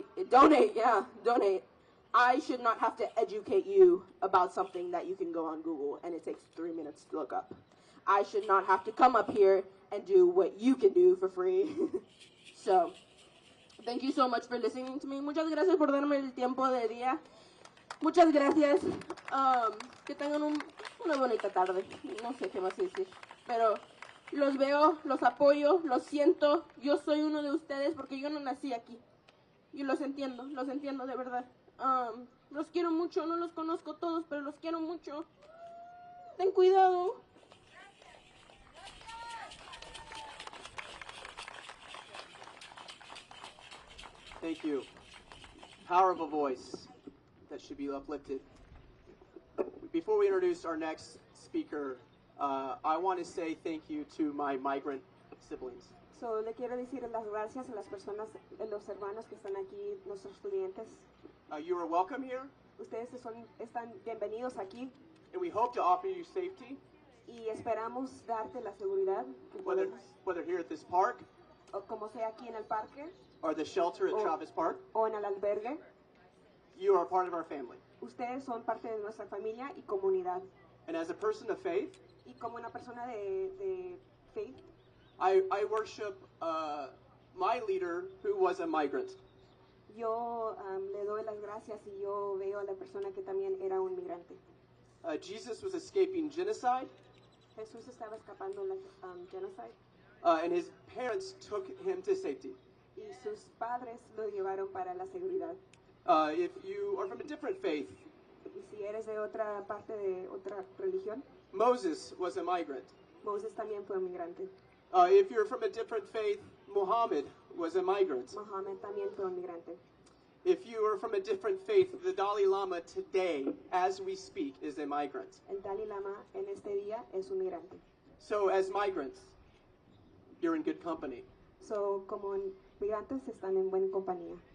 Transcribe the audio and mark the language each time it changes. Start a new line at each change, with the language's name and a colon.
English: Donate. I should not have to educate you about something that you can go on Google and it takes 3 minutes to look up. I should not have to come up here and do what you can do for free. So, thank you so much for listening to me.
Spanish: Muchas gracias por darme el tiempo de día. Muchas gracias. Que tengan una bonita tarde. No sé qué más decir. Pero los veo, los apoyo, los siento. Yo soy uno de ustedes porque yo no nací aquí. Y los entiendo de verdad. Los quiero mucho, no los conozco todos, pero los quiero mucho. Ten cuidado.
English: Thank you. Power of a voice that should be uplifted. Before we introduce our next speaker, I want to say thank you to my migrant siblings.
Spanish: So, le quiero decir las gracias a las personas, los hermanos que están aquí, nuestros estudiantes.
English: You are welcome here.
Spanish: Ustedes están bienvenidos aquí.
English: And we hope to offer you safety.
Spanish: Y esperamos darte la seguridad que
English: whether here at this park,
Spanish: o como sea aquí en el parque,
English: or the shelter at Travis Park,
Spanish: o en el albergue.
English: You are a part of our family.
Spanish: Ustedes son parte de nuestra familia y comunidad.
English: And as a person of faith,
Spanish: y como una persona de
English: faith, I worship my leader who was a migrant.
Spanish: Yo le doy las gracias y yo veo a la persona que también era un migrante.
English: Jesus was escaping genocide.
Spanish: Jesús estaba escapando la
English: genocide. And his parents took him to safety.
Spanish: Y sus padres lo llevaron para la seguridad.
English: If you are from a different faith,
Spanish: y si eres de otra parte de otra religión,
English: Moses was a migrant.
Spanish: Moses también fue un migrante.
English: If you're from a different faith, Muhammad was a migrant.
Spanish: Muhammad también fue un migrante.
English: If you are from a different faith, the Dalai Lama today, as we speak, is a migrant.
Spanish: El Dalai Lama en este día es un migrante.
English: So as migrants, you're in good company.
Spanish: So como migrantes están en buena compañía.